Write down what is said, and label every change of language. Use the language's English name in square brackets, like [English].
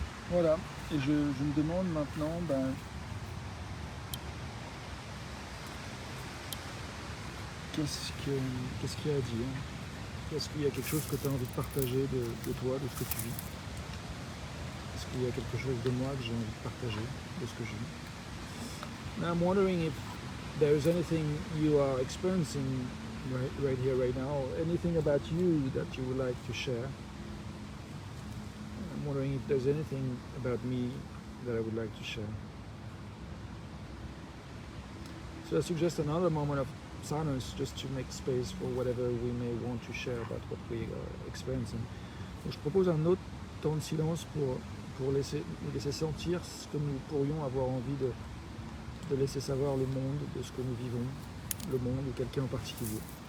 [French] Voilà, et je me demande maintenant, qu'est-ce qu'il y a à dire? Est-ce qu'il y a quelque chose que tu as envie de partager de toi, de ce que tu vis? Est-ce qu'il y a quelque chose de moi que j'ai envie de partager, de ce que je vis? [English] Now I'm wondering if there's anything you are experiencing right here, right now, anything about you that you would like to share. I'm wondering if there's anything about me that I would like to share. So I suggest another moment of silence just to make space for whatever we may want to share about what we are experiencing. [French] Donc, je propose un autre temps de silence pour laisser sentir ce que nous pourrions avoir envie de laisser savoir le monde, de ce que nous vivons, le monde ou quelqu'un en particulier.